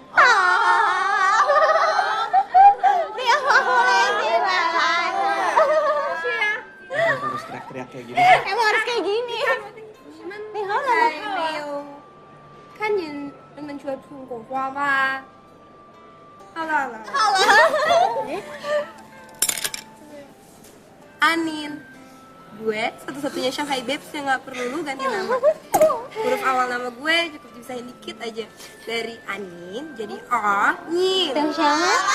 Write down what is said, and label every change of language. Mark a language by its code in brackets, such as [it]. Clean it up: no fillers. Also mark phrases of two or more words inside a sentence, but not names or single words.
[id] Harus teriak-teriak kayak gini. Emang harus kayak gini. Nih, halo. [zh] 没有看见人们穿中国花吗？好了。 [id] Anin, gue satu-satunya Shanghai Babes yang gak perlu lu ganti nama. Huruf awal nama gue cukup dipisahin dikit aja. Dari Anin jadi A, Nyin. Dan siapa?